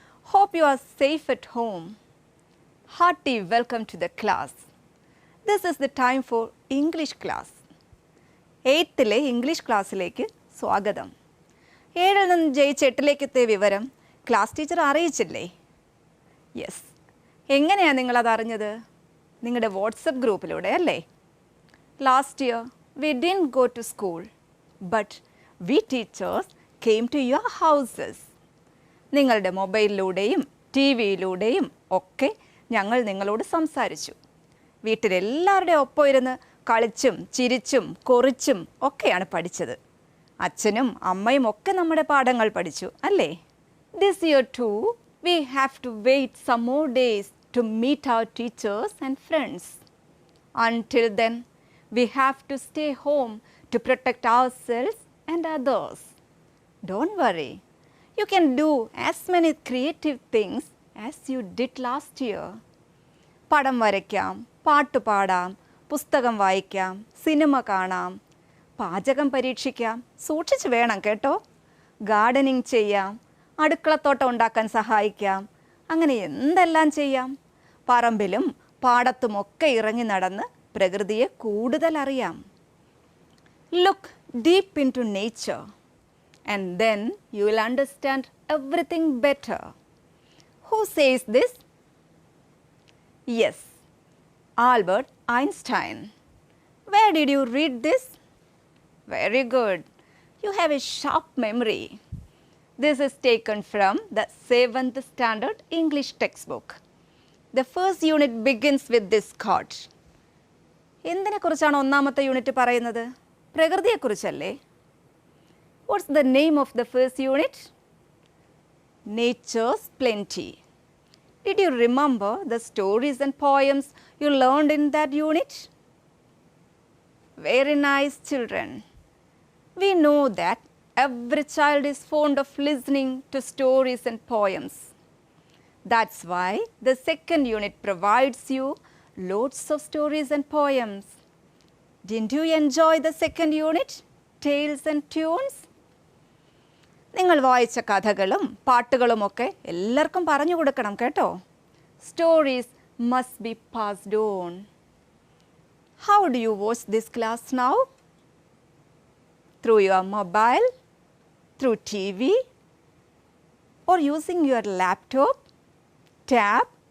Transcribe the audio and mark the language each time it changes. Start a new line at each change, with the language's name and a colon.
English: Hope you are safe at home. Hearty welcome to the class. This is the time for English class.
Malayalam: 8th English ക്ലാസ്സിലേക്ക് സ്വാഗതം. 7ൽ നിന്ന് ജയിച്ച് 8ലേക്ക് എത്തിയ വിവരം class teacher അറിയിച്ചില്ലേ? Yes. എങ്ങനെയാണ് നിങ്ങളത് അറിഞ്ഞത്? നിങ്ങളുടെ വാട്സപ്പ് ഗ്രൂപ്പിലൂടെ അല്ലേ?
English: Last year we didn't go to school, but we teachers came to your houses.
Malayalam: നിങ്ങളുടെ മൊബൈലിലൂടെയും ടി വിയിലൂടെയും ഒക്കെ ഞങ്ങൾ നിങ്ങളോട് സംസാരിച്ചു. വീട്ടിലെല്ലാവരുടെ ഒപ്പം ഇരുന്ന് കളിച്ചും ചിരിച്ചും കൊറിച്ചും ഒക്കെയാണ് പഠിച്ചത്. അച്ഛനും അമ്മയും ഒക്കെ നമ്മുടെ പാഠങ്ങൾ പഠിച്ചു അല്ലേ?
English: This year too we have to wait some more days to meet our teachers and friends. Until then, we have to stay home to protect ourselves and others. Don't worry. You can do as many creative things as you did last year.
Malayalam: പടം വരയ്ക്കാം, പാട്ട് പാടാം, പുസ്തകം വായിക്കാം, cinema കാണാം, പാചകം പരീക്ഷിക്കാം, സൂക്ഷിച്ച് വേണം കേട്ടോ. ഗാർഡനിങ് ചെയ്യാം, അടുക്കളത്തോട്ടം ഉണ്ടാക്കാൻ സഹായിക്കാം, അങ്ങനെ എന്തെല്ലാം ചെയ്യാം. പറമ്പിലും പാടത്തുമൊക്കെ ഇറങ്ങി നടന്ന് പ്രകൃതിയെ കൂടുതൽ അറിയാം.
English: Look deep into nature and then you will understand everything better. Who says this? Yes, Albert Einstein. Where did you read this? Very good. You have a sharp memory. This is taken from the 7th standard English textbook. The first unit begins with this quote.
Malayalam: എന്തിനെക്കുറിച്ചാണ് ഒന്നാമത്തെ unit പറയുന്നത്? പ്രകൃതിയെക്കുറിച്ചല്ലേ?
English: What's the name of the first unit? Nature's Plenty. Did you remember the stories and poems you learned in that unit? Very nice, children. We know that every child is fond of listening to stories and poems. That's why the second unit provides you loads of stories and poems. Didn't you enjoy the second unit, Tales and Tunes?
Malayalam: നിങ്ങൾ വായിച്ച കഥകളും പാട്ടുകളുമൊക്കെ എല്ലാവർക്കും പറഞ്ഞു കൊടുക്കണം കേട്ടോ.
English: Stories must be passed on. How do you watch this class now? Through your mobile, through TV, or using your laptop, tab?